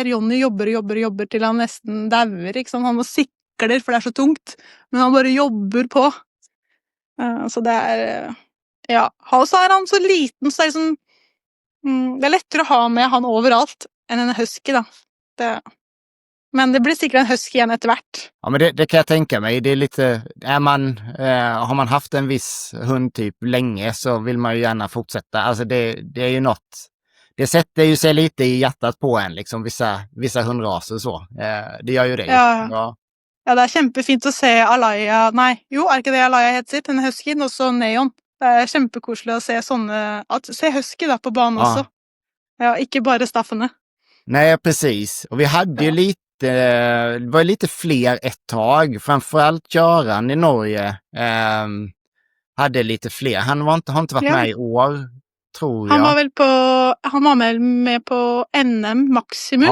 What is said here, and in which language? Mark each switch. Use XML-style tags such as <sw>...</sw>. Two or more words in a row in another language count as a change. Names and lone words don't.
<no>Johnny jobber til han nesten dauer, ikke sant? Han må sikler, for det er så tungt, men han bare jobber på. Så det er, ja, og så er han så liten, så det er liksom, det er lettere å ha med han overalt enn en husky da. Men det blir sikkert en husky igjen etter hvert.</no> <sv>Ja, men det kan jag tänka mig. Det är lite, har man haft en viss hundtyp länge så vill man ju gärna fortsätta. Alltså det är ju något, det sätter ju sig lite i hjärtat på en, liksom vissa hundraser så. Det gör ju det ju. Ja. Ja. Ja,</sv> <no>det kjempefint å se Alaya Nei, jo, ikke det Alaya heter, den huskyen, og så Neon. Det kjempekoselig å se se husky da på banen Ja. også. Ja, ikke bare staffene.</no> <sv>Nej, precis. Och vi hade ju Ja. det var lite fler ett tag. Framförallt Göran i Norge hade lite fler. Han har inte varit Ja. med i år, tror Han jag. han var med på NM Maximus,</sv>